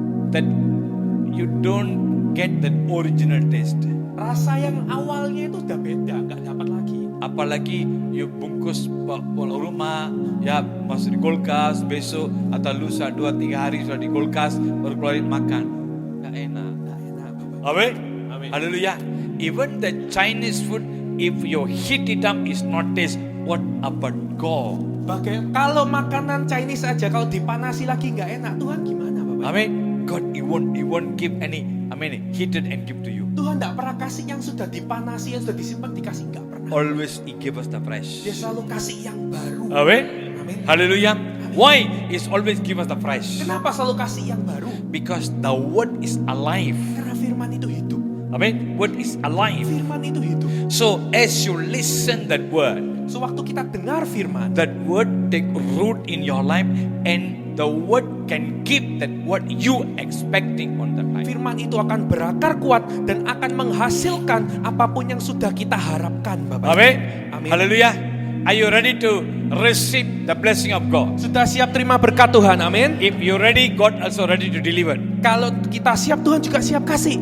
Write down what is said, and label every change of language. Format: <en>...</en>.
<en>That you don't get that original taste.</en> <id>Rasa yang awalnya itu udah beda, nggak dapat lagi. Apalagi you bungkus pulang rumah, ya masuk di kulkas, besok atau lusa 2-3 hari sudah di kulkas, baru keluarin makan. Nggak enak. Nggak enak Bapak.</id> <en>Amen.</en> <id>Amin.</id> <en>Hallelujah. Even the Chinese food, if you heat it up, is not taste. What about God?</en> <id>Kalau makanan Chinese aja kalau dipanasi lagi nggak enak, Tuhan gimana Bapak?</id> <en>Amen. God, he won't give any. Heated and give to you.</en> <id>Tuhan nggak pernah kasih yang sudah dipanasi, yang sudah disimpan dikasih, nggak pernah.</id> <en>Always he give us the fresh.</en> <id>Dia selalu kasih yang baru.</id> <en>Amen.</en> <id>Amin.</id> <en>Hallelujah. Why? He's always give us the fresh.</en> <id>Kenapa selalu kasih yang baru?</id> <en>Because the word is alive.</en> <id>Karena firman itu hidup.</id> <en>Amen. Word is alive.</en> <id>Firman itu hidup.</id> <en>So as you listen that word,</en> <id>Sewaktu kita dengar firman,</id> <en>that word take root in your life, and the word can give that what you expecting on that life.</en> <id>firman itu akan berakar kuat dan akan menghasilkan apapun yang sudah kita harapkan, Bapak.</id> <en>Amen.</en> <id>Amin.</id> <en>Hallelujah. Are you ready to receive the blessing of God?</en> <id>Sudah siap terima berkat Tuhan, amin.</id> <en>If you ready, God also ready to deliver.</en> <id>Kalau kita siap, Tuhan juga siap kasih.</id>